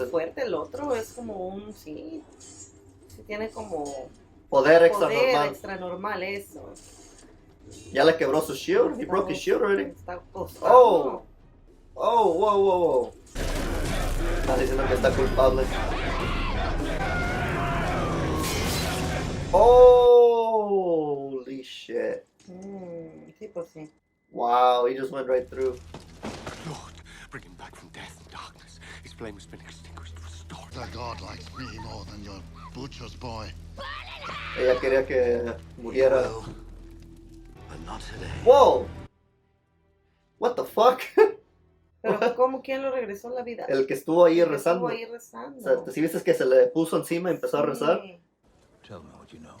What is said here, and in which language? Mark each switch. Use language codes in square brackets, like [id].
[es] Está muy fuerte, el otro es como un, sí tiene como Poder extra normal, eso. Ya le quebró su [en] shield. He broke his shield already. [es] Está costado. [en] Whoa. [es] Está diciendo que está culpable. [en] Holy shit. [es] Sí, pues sí. [en] Wow, he just went right through. Lord, bring him back from death and darkness. His flame has been extinguished, restored. The god likes me more than your butcher's boy. [es] Ella quería que muriera. [en] Will, but not today. Whoa! What the fuck? [es] Pero ¿cómo? ¿Quién lo regresó a la vida? El que estuvo ahí rezando. Estuvo ahí rezando. O sea, si viste que se le puso encima y empezó a rezar. Sí. [en] Tell me what you know.